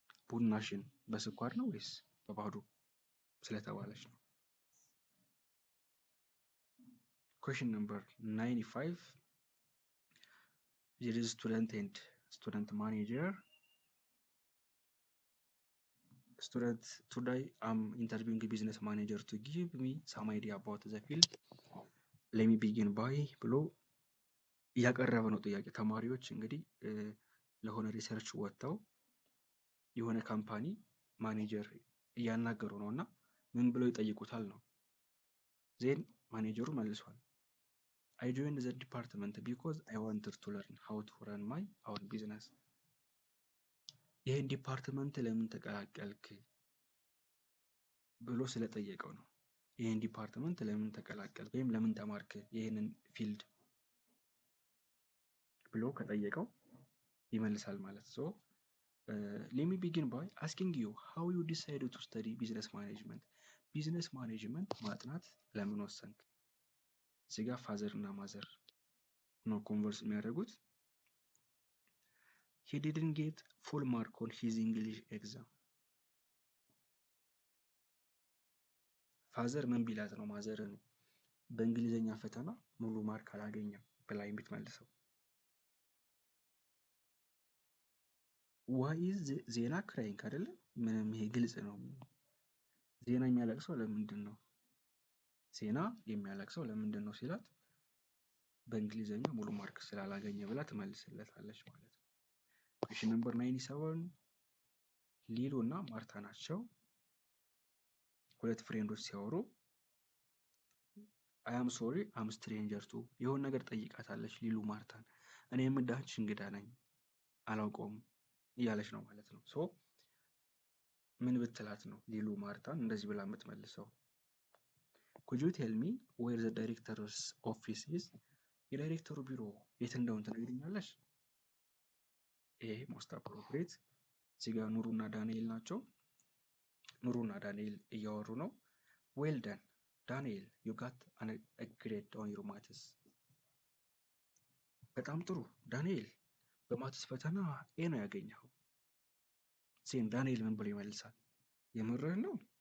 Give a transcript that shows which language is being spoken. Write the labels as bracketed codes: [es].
[am] ቡናሽን በስኳር ነው ወይስ በባዶ ስለተባለች ነው። ኩዌሽን ነምበር 95 [en] there is student and student manager. Student, today I'm interviewing a business manager to give me some idea about the field. Let me begin by [am] ብሎ እያቀረበ ነው ጥያቄ። ተማሪዎች እንግዲህ ለሆነ ሪሰርች ወጥተው የሆነ ካምፓኒ ማኔጀር እያናገሩ ነው እና ምን ብለው ይጠይቁታል ነው። ዜን ማኔጀሩ መልሷል። [en] I joined the department because I wanted to learn how to run my own business. [am] ይህን ዲፓርትመንት ለምን ተቀላቀልክ ብሎ ስለጠየቀው ነው። ይህን ዲፓርትመንት ለምን ተቀላቀልክ ወይም ለምን ተማርክ ይህንን ፊልድ ብሎ ከጠየቀው ይመልሳል ማለት ነው። [en] let me begin by asking you how you decided to study business management. [am] ቢዝነስ ማኔጅመንት ማጥናት ለምን ወሰንክ? እዚህ ጋር ፋዘር እና ማዘር ነው ኮንቨርስ የሚያደርጉት። [en] he didn't get full mark on his English exam. [am] ፋዘር ምን ቢላት ነው ማዘርን በእንግሊዘኛ ፈተና ሙሉ ማርክ አላገኘም ብላ የምትመልሰው? [en] why is [am] ዜና ክራይንግ አይደለ? ምንም ይሄ ግልጽ ነው። ዜና የሚያለቅሰው ለምንድን ነው? ዜና የሚያለቅሰው ለምንድን ነው ሲላት በእንግሊዘኛ ሙሉ ማርክ ስላላገኘ ብላ ትመልስለታለች ማለት ነው። ኩዌሽን ነምበር 97 ሊሉ እና ማርታ ናቸው። ሁለት ፍሬንዶች ሲያወሩ [en] አይ አም ሶሪ አም ስትሬንጀር ቱ፣ [am] የሆነ ነገር ጠይቃታለች ሊሉ ማርታን። እኔ የምዳች እንግዳ ነኝ አላውቀውም እያለች ነው ማለት ነው። ሶ ምን ብትላት ነው ሊሉ ማርታን እንደዚህ ብላ የምትመልሰው? [en] could you tell me where the director's office is? [am] የዳይሬክተሩ ቢሮ የት እንደሆነ ትነግሪኛለሽ? ይሄ ሞስት አፕሮፕሪየት። እዚህ ጋር ኑሩና ዳንኤል ናቸው። ኑሩና ዳንኤል እያወሩ ነው። [en] ዌል ደን ዳንኤል ዩ ጋት a grade on your maths። [am] በጣም ጥሩ ዳንኤል፣ በማትስ ፈተና ኤ ነው ያገኘኸው። ሴም ዳንኤል ምን ብሎ ይመልሳል? የምርህን ነው?